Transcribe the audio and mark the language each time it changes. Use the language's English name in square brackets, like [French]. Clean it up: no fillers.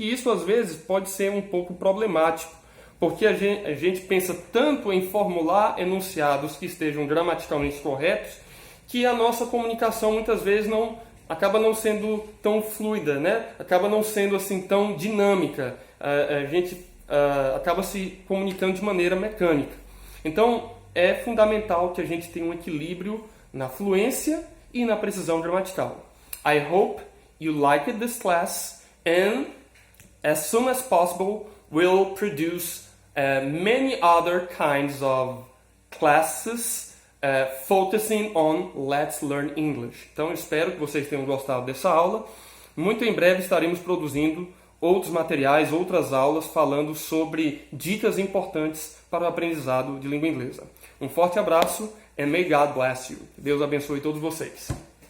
[Portuguese] E isso, às vezes, pode ser um pouco problemático, porque a gente pensa tanto em formular enunciados que estejam gramaticalmente corretos, que a nossa comunicação muitas vezes acaba não sendo tão fluida, né? Acaba não sendo assim tão dinâmica. A gente acaba se comunicando de maneira mecânica. Então, é fundamental que a gente tenha um equilíbrio na fluência e na precisão gramatical. [English] I hope you liked this class, and as soon as possible we'll produce many other kinds of classes focusing on Let's Learn English. [Portuguese] Então, espero que vocês tenham gostado dessa aula. Muito em breve estaremos produzindo outros materiais, outras aulas falando sobre dicas importantes para o aprendizado de língua inglesa. Um forte abraço [English] and may God bless you. [Portuguese] Deus abençoe todos vocês.